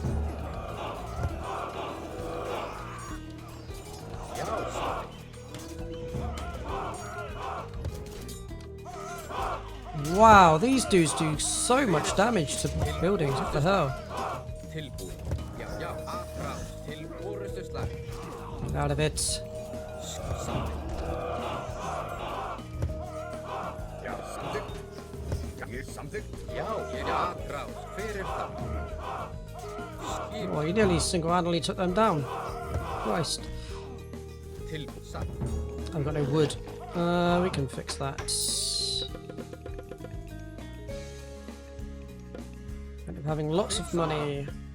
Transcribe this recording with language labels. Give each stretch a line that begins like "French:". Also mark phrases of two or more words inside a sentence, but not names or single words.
English: Wow, these dudes do so much damage to buildings. What the hell? Get out of it.
Icelandic: Samþykkt. Já, aðráð. Fyrir það.
English: Oh, you nearly single-handedly took them down. Christ. I've got no wood. We can fix that. End up having lots of money.